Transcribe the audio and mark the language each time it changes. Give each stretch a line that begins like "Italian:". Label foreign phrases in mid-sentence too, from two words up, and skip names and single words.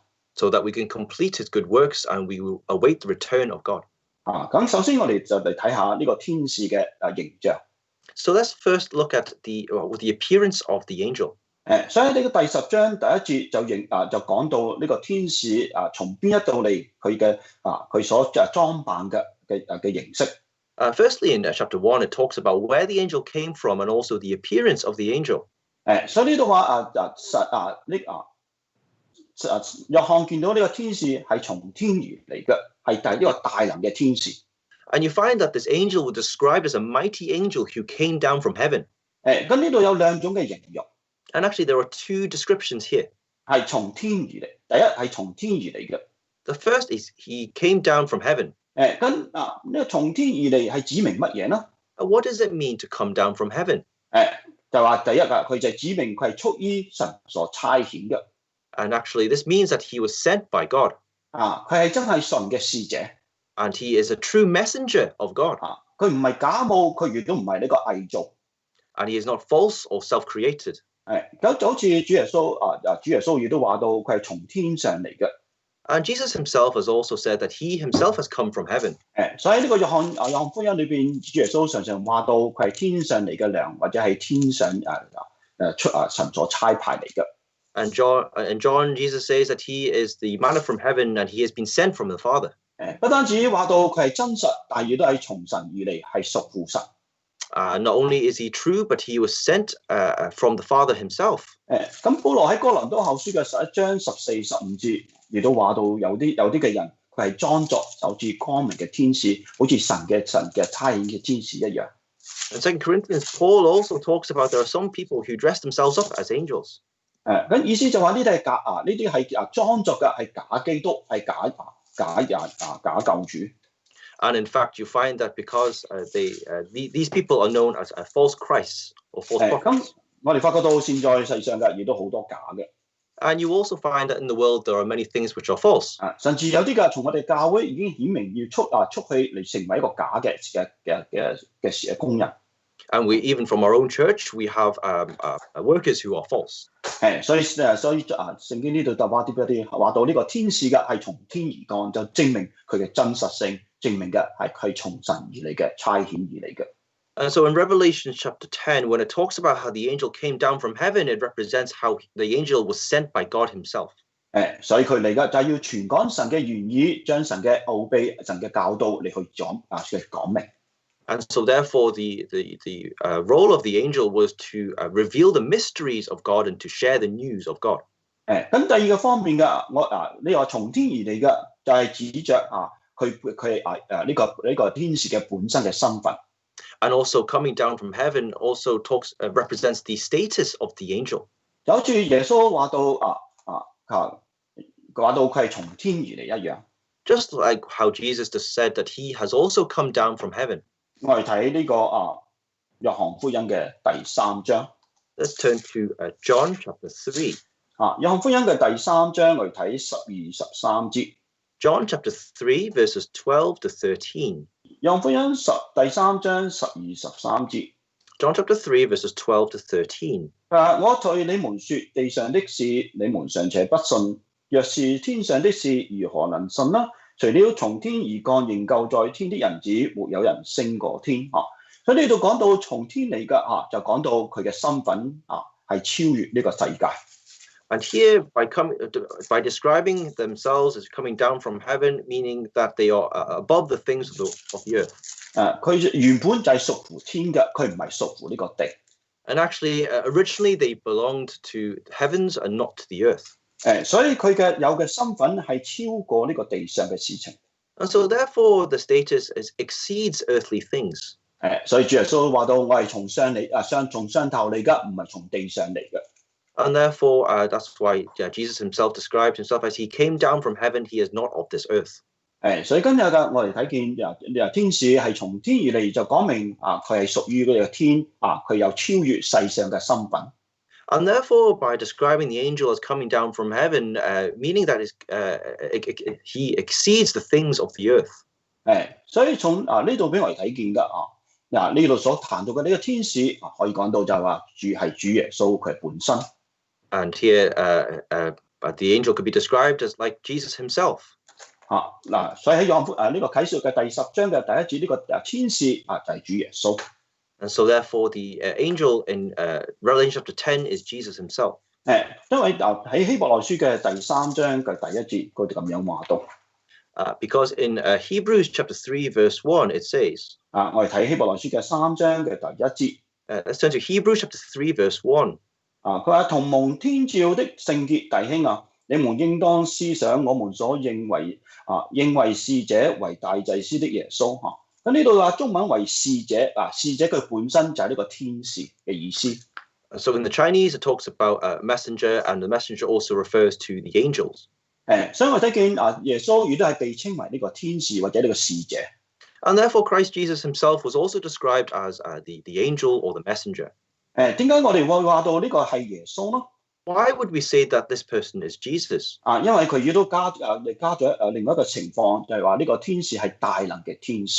English: So that we can complete his good works and we will await the return of God.
Cantonese: 咁首先我哋就嚟睇下呢個天使嘅形象。
English: So let's first look at the appearance of the angel.
Cantonese: 所以呢個第10章第1節就講到呢個天使從邊一度嚟，佢所裝扮嘅形式。
English: Firstly, in chapter 1, it talks about where the angel came from and also the appearance of the angel.
Cantonese: 所以呢度話約翰見到呢個天使係從天而嚟嘅，係呢個大能嘅天使。
English: And you find that this angel was described as a mighty angel who came down from heaven.
Cantonese: 咁呢度有兩種嘅形容。
English: And actually there are two descriptions here.
Cantonese: 係從天而嚟，第一係從天而嚟嘅。
English: The first is he came down from heaven.
Cantonese: 呢個從天而嚟係指明乜嘢呢？
English: What does it mean to come down from heaven?
Cantonese: 就話第一佢就指明佢係出於神所差遣嘅。
English: And actually this means that he was sent by God.
Cantonese: 佢係真係神嘅使者。
English: And he is a true messenger of God.
Cantonese: 佢唔係假冒，佢亦都唔係呢個偽造。
English: And he is not false or self-created.
Cantonese: 咁就好似主耶穌亦都話到佢係從天上嚟嘅。
English: And Jesus himself has also said that he himself has come from heaven.
Cantonese: 所以呢個約翰福音裏邊，主耶穌常常話到佢係天上嚟嘅糧，或者係天上神所差派嚟嘅。
English: And John, Jesus says that he is the manna from heaven and he has been sent from the Father.
Cantonese: 不單止話到佢係真實，但係亦都係從神而嚟，係屬乎神。
English: Not only is he true, but he was sent from the Father himself.
Cantonese: 咁保羅喺哥林多後書嘅11章14、15節，亦都話到有啲嘅人佢係裝作就似光明嘅天使，好似神嘅差遣嘅天使一樣。
English: In 2 Corinthians, Paul also talks about there are some people who dress themselves up as angels.
Cantonese: 咁意思就話呢啲係假呢啲係裝作嘅，係假基督，係假救主。
English: And in fact, you find that because these people are known as false Christs or false prophets.
Cantonese: 咁我哋發覺到現在世上嘅亦都好多假嘅。
English: And you also find that in the world there are many things which are false.
Cantonese: 甚至有啲嘅從我哋教會已經顯明要出去嚟成為一個假嘅工人。
English: And we even from our own church we have workers who are false.
Cantonese: 所以聖經呢度就話到呢個天使嘅係從天而降，就證明佢嘅真實性，證明嘅係佢從神而嚟嘅，差遣而嚟嘅。
English: And so in Revelation chapter 10, when it talks about how the angel came down from heaven, it represents how the angel was sent by God himself.
Cantonese: 所以佢嚟嘅就係要傳講神嘅原意，將神嘅奧秘、神嘅教導嚟去講明。
English: And so therefore the role of the angel was to reveal the mysteries of God and to share the news of God.
Cantonese: 咁第二個方面嘅，你話從天而嚟嘅，就係指着佢呢個天使嘅本身嘅身份。
English: And also coming down from heaven also represents the status of the angel.
Cantonese: 就好似耶穌話到佢係從天而嚟一樣。
English: Just like how Jesus just said that he has also come down from heaven.
Cantonese: 我哋睇呢個約翰福音嘅第3章。
English: Let's turn to John chapter 3.
Cantonese: 約翰福音嘅第3章，我哋睇12、13節。
English: John chapter 3 verses 12 to 13.
Cantonese: 約翰福音第3章12、13節。
English: John chapter 3 verses 12 to 13.
Cantonese: 我對你們說地上的事，你們尚且不信，若是天上的事，如何能信呢？除了從天而降仍舊在天的人子，沒有人升過天。所以呢度講到從天嚟嘅就講到佢嘅身份係超越呢個世界。
English: And here, by describing themselves as coming down from heaven, meaning that they are above the things of the earth.
Cantonese: 佢原本就係屬乎天嘅，佢唔係屬乎呢個地。
English: And actually, originally they belonged to heavens and not to the earth.
Cantonese: 所以佢有嘅身份係超過呢個地上嘅事情。
English: And so therefore, the status exceeds earthly things.
Cantonese: 所以主耶穌話到，我係從上頭嚟㗎，唔係從地上嚟嘅。
English: And therefore, that's why Jesus himself described himself as he came down from heaven. He is not of this earth.
Cantonese: 所以今日嘅我哋睇見天使係從天而嚟，就講明佢係屬於嗰個天佢有超越世上嘅身份。
English: And therefore, by describing the angel as coming down from heaven, meaning that he exceeds the things of the earth.
Cantonese: 所以從呢度俾我哋睇見㗎呢度所談到嘅呢個天使可以講到就係話係主耶穌佢本身。
English: And here, the angel could be described as like Jesus himself.
Cantonese: 所以喺約翰呢個啟示錄嘅第10章嘅第1節，呢個天使就係主耶穌。
English: And so therefore, the angel in Revelation chapter 10 is Jesus himself.
Cantonese: 因為喺希伯來書嘅第3章嘅第1節，佢哋咁樣話到。
English: Because in Hebrews chapter 3 verse 1 it says.
Cantonese: 我哋睇希伯來書嘅3章嘅第1節。
English: Let's turn to Hebrews chapter 3 verse 1.
Cantonese: 佢話同蒙天照的聖潔弟兄你們應當思想我們所認為使者為大祭司的耶穌嚇。咁呢度話中文為使者使者佢本身就係呢個天使嘅意思。
English: So in the Chinese, it talks about a messenger, and the messenger also refers to the angels.
Cantonese: 所以我睇見耶穌亦都係被稱為呢個天使或者呢個使者。
English: And therefore, Christ Jesus himself was also described as the angel or the messenger.
Cantonese: 點解我哋會話到呢個係耶穌呢？
English: Why would we say that this person is Jesus?
Cantonese: 因為佢亦都加咗另外一個情況，就係話呢個天使係大能嘅天使。